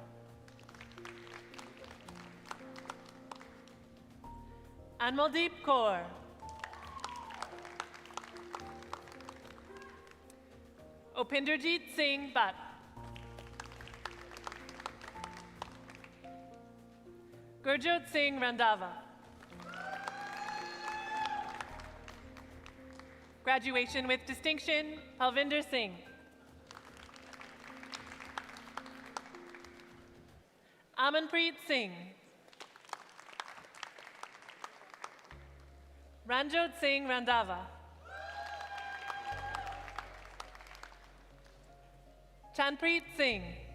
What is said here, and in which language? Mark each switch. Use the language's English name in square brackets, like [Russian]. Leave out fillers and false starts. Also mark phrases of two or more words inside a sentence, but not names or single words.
[English] Anmaldeep Kaur. Opinderjeet Singh Bhatt. Gurjot Singh Randava. Graduation with distinction, Palvinder Singh. Amanpreet Singh. Ranjot Singh Randava. Chanpreet Singh.